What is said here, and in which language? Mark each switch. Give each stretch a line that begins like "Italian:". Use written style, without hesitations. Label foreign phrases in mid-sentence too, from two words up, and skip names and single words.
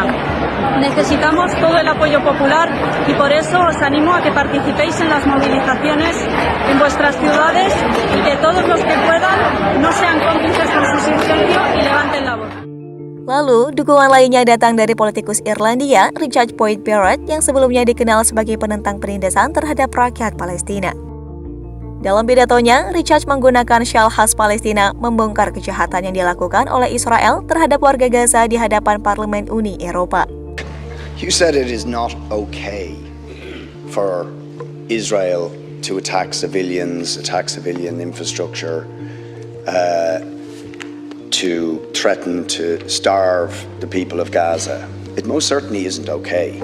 Spanish: Necesitamos todo el apoyo popular y por eso os animo a que participéis en las movilizaciones en vuestras ciudades y que todos los que puedan no sean cómplices con su silencio y levanten la voz.
Indonesian: Lalu, dukungan lainnya datang dari politikus Irlandia, Richard Boyd Barrett, yang sebelumnya dikenal sebagai penentang penindasan terhadap rakyat Palestina. Dalam pidatonya, Richard menggunakan syal khas Palestina membongkar kejahatan yang dilakukan oleh Israel terhadap warga Gaza di hadapan Parlemen Uni Eropa.
English: You said it is not okay for Israel to attack civilian infrastructure, to threaten to starve the people of Gaza. It most certainly isn't okay.